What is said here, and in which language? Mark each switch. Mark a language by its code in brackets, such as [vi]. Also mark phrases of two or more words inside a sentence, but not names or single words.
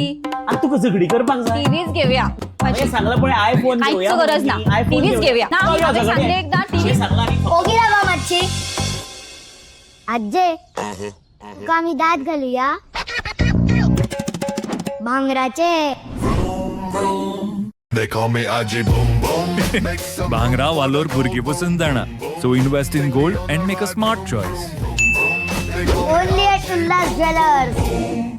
[kok] आता तुका झगडी करपाक जाय टीव्हीच घेऊया. सांगलं पण आयफोन काहीच गरज ना टीव्हीच घेऊया ना हांवें सांगलें एकदा टीव्ही ओगी रावा मातशी आजे तुका आमी दात घालुया भांगराचे. [en] They call me Aji Boom Boom. Make some [kok] भांगरा वालोर भुरगी पसंत जाणा. So invest in gold and make a smart choice. Only at Ullas Jewelers.